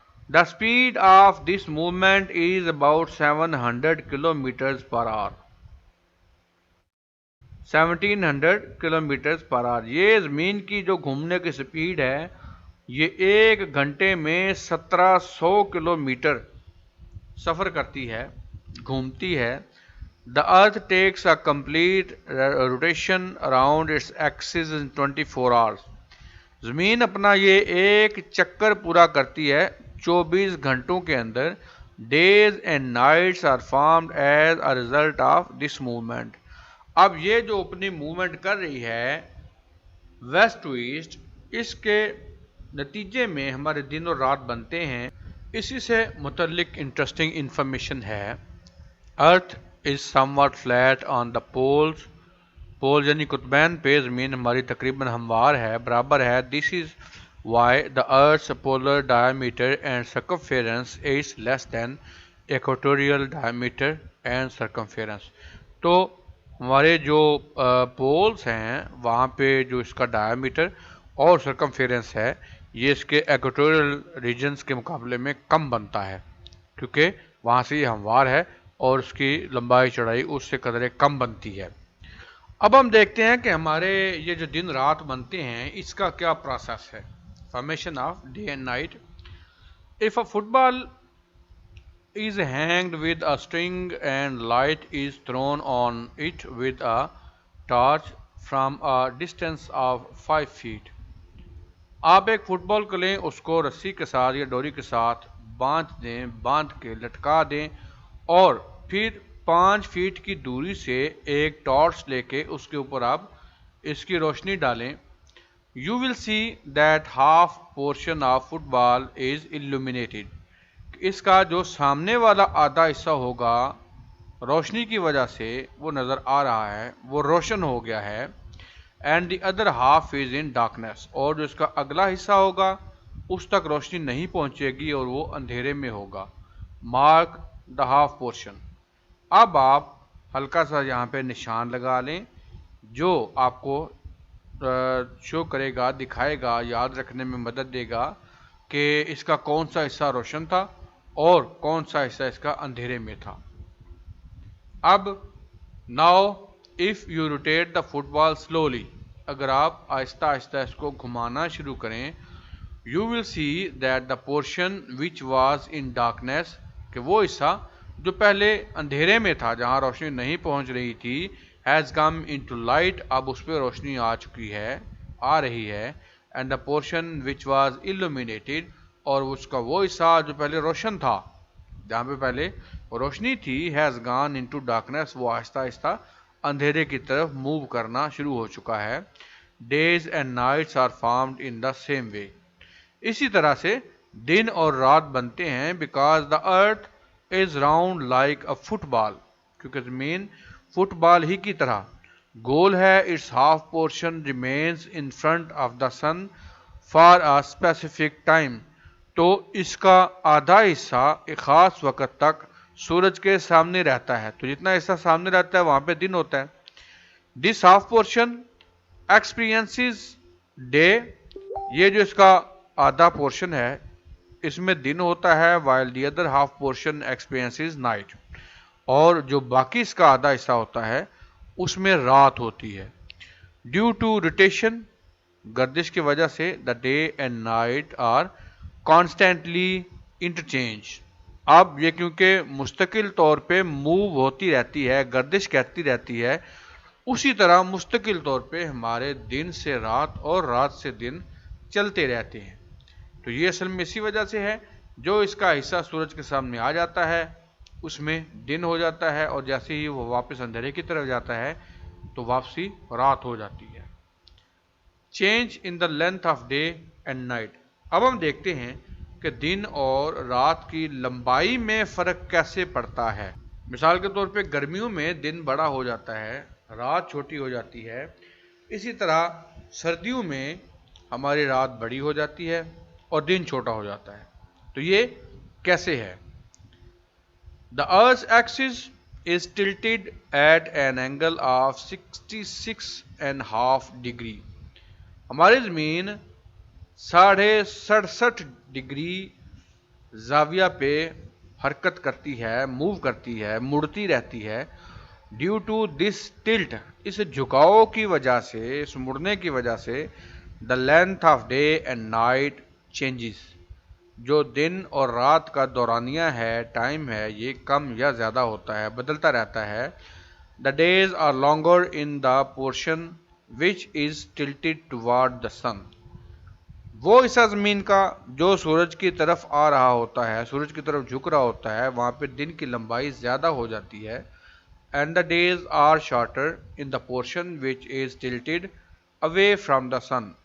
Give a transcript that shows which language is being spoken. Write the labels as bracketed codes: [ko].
[en] The speed of this movement is about 700 kilometres per hour, 1700 kilometres per hour. [ur] یہ زمین کی جو گھومنے کی سپیڈ ہے یہ ایک گھنٹے میں 1700 کلومیٹر سفر کرتی ہے، گھومتی ہے. [en] The earth takes a complete rotation around its axis in 24 hours. [ur] زمین اپنا یہ ایک چکر پورا کرتی ہے 24 گھنٹوں کے اندر. [en] Days and nights are formed as a result of this movement. [ur] اب یہ جو اپنی موومنٹ کر رہی ہے ویسٹ ٹو ایسٹ، اس کے نتیجے میں ہمارے دن اور رات بنتے ہیں. اسی سے متعلق انٹرسٹنگ انفارمیشن ہے. [en] Earth is somewhat flat on the poles. [ur] پول یعنی قطبین پہ زمین ہماری تقریباً ہموار ہے، برابر ہے. [en] This is why the Earth's polar diameter and circumference is less than equatorial diameter and circumference. [ur] تو ہمارے جو پولز ہیں وہاں پہ جو اس کا ڈائیمیٹر اور سرکمفیرنس ہے یہ اس کے ایکوٹوریل ریجنز کے مقابلے میں کم بنتا ہے، کیونکہ وہاں سے یہ ہموار ہے اور اس کی لمبائی چڑھائی اس سے قدرے کم بنتی ہے. اب ہم دیکھتے ہیں کہ ہمارے یہ جو دن رات بنتے ہیں اس کا کیا پروسیس ہے. [en] Formation of day and night. If a football is hanged with a string and light is thrown on it with a torch from a distance of 5 feet. [ur] آپ ایک فٹ بال کو لیں، اس کو رسی کے ساتھ یا ڈوری کے ساتھ باندھ کے لٹکا دیں اور پھر 5 فیٹ کی دوری سے ایک ٹارچ لے کے اس کے اوپر آپ اس کی روشنی ڈالیں. [en] You will see that half portion of football is illuminated. [ur] اس کا جو سامنے والا آدھا حصہ ہوگا روشنی کی وجہ سے وہ نظر آ رہا ہے، وہ روشن ہو گیا ہے. [en] And the other half is in darkness. [ur] اور جو اس کا اگلا حصہ ہوگا اس تک روشنی نہیں پہنچے گی اور وہ اندھیرے میں ہوگا. [en] Mark the half portion. [ur] اب آپ ہلکا سا یہاں پہ نشان لگا لیں جو آپ کو شو کرے گا، دکھائے گا، یاد رکھنے میں مدد دے گا کہ اس کا کون سا حصہ روشن تھا اور کون سا حصہ اس کا اندھیرے میں تھا. اب [en] now if you rotate the football slowly، [ur] اگر آپ آہستہ آہستہ اس کو گھمانا شروع کریں [en] you will see that the portion which was in darkness، [ur] کہ وہ حصہ جو پہلے اندھیرے میں تھا جہاں روشنی نہیں پہنچ رہی تھی [en] has come into light، [ur] اب اس پہ روشنی آ چکی ہے، آ رہی ہے. [en] and the portion which was illuminated، [ur] اور اس کا وہ حصہ جو پہلے روشن تھا جہاں پہ پہلے روشنی تھی [en] has gone into darkness، [ur] وہ آہستہ آہستہ اندھیرے کی طرف موو کرنا شروع ہو چکا ہے. [en] days and nights are formed in the same way. [ur] اسی طرح سے دن اور رات بنتے ہیں [en] because the earth is round like a football، [ur] کیونکہ زمین فٹ بال ہی کی طرح گول ہے. [en] its half portion remains in front of the sun for a specific time، [ur] تو اس کا آدھا حصہ ایک خاص وقت تک سورج کے سامنے رہتا ہے، تو جتنا حصہ سامنے رہتا ہے وہاں پہ دن ہوتا ہے. [en] this half portion experiences day، [ur] یہ جو اس کا آدھا پورشن ہے اس میں دن ہوتا ہے [en] while the other half portion experiences night، [ur] اور جو باقی اس کا آدھا حصہ ہوتا ہے اس میں رات ہوتی ہے. [en] due to rotation، [ur] گردش کی وجہ سے [en] the day and night are constantly interchanged. [ur] اب یہ کیونکہ مستقل طور پہ موو ہوتی رہتی ہے، گردش کرتی رہتی ہے، اسی طرح مستقل طور پہ ہمارے دن سے رات اور رات سے دن چلتے رہتے ہیں. تو یہ اصل میں اسی وجہ سے ہے جو اس کا حصہ سورج کے سامنے آ جاتا ہے اس میں دن ہو جاتا ہے اور جیسے ہی وہ واپس اندھیرے کی طرف جاتا ہے تو واپسی رات ہو جاتی ہے. [en] Change in the length of day and night. [ur] اب ہم دیکھتے ہیں کہ دن اور رات کی لمبائی میں فرق کیسے پڑتا ہے. مثال کے طور پہ گرمیوں میں دن بڑا ہو جاتا ہے، رات چھوٹی ہو جاتی ہے. اسی طرح سردیوں میں ہماری رات بڑی ہو جاتی ہے اور دن چھوٹا ہو جاتا ہے. تو یہ کیسے ہے؟ [en] The Earth's axis is tilted at an angle of 66.5 degree. [ur] ہماری زمین 67.5 ڈگری زاویہ پہ حرکت کرتی ہے، موو کرتی ہے، مڑتی رہتی ہے. [en] due to this tilt, [ur] اس جھکاؤ کی وجہ سے، اس مڑنے کی وجہ سے [en] the length of day and night changes, [ur] جو دن اور رات کا دورانیہ ہے، ٹائم ہے، یہ کم یا زیادہ ہوتا ہے، بدلتا رہتا ہے. [en] The days are longer in the portion which is tilted toward the sun. [ur] وہ حصہ زمین کا جو سورج کی طرف آ رہا ہوتا ہے، سورج کی طرف جھک رہا ہوتا ہے، وہاں پہ دن کی لمبائی زیادہ ہو جاتی ہے. [en] And the days are shorter in the portion which is tilted away from the sun.